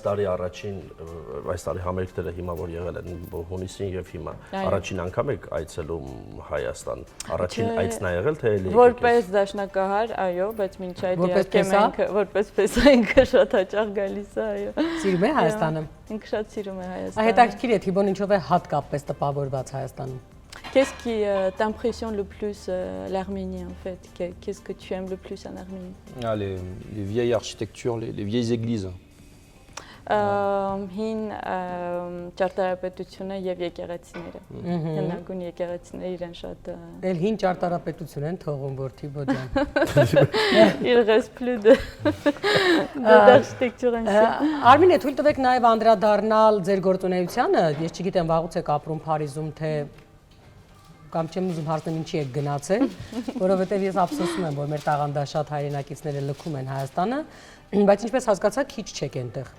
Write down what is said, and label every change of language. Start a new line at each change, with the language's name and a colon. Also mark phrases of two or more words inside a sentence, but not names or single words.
Armenian: այս տարի համերգները հիմա որ եղել են հունիսին եւ հիմա առաջին առաջին անգամ եք այցելում Հայաստան։ Առաջին այցն է եղել թե էլի։ Որպես դաշնակահար, այո, բայց մինչ այդ իհարկե մենք որպես պեսա ինքը շատ հաճախ գալիս է, այո։ Սիրում է Հայաստանը։ Ինքը շատ սիրում է Հայաստանը։ Հետաքրքիր է Թիբոն ինչով է հատկապես տպավորված Հայաստանում։
French: Qu'est-ce qui t'impressionne le plus l'Arménie en fait? Qu'est-ce que tu aimes le plus en Arménie? Les vieilles architectures, les vieilles églises.
Armenian: Հին ճարտարապետությունը եւ եկեղեցիները։ Հնագույն եկեղեցիները իրեն շատ Էլ հին ճարտարապետություն են թողում որ Թիբո ջան։
French: Il reste plus d'architecture ainsi.
Armenian: Արմինե, թույլ տվեք նաեւ անդրադառնալ ձեր գործունեությանը։ Ես չգիտեմ վաղուց եք ապրում Փարիզում թե կամ չեմ ուզում հարցնեմ ինչի եք գնացել, որովհետեւ ես ափսոսում եմ որ մեր տաղանդաշատ հայրենակիցները լքում են Հայաստանը, բայց ինչպես հասկացա քիչ չեք այնտեղ։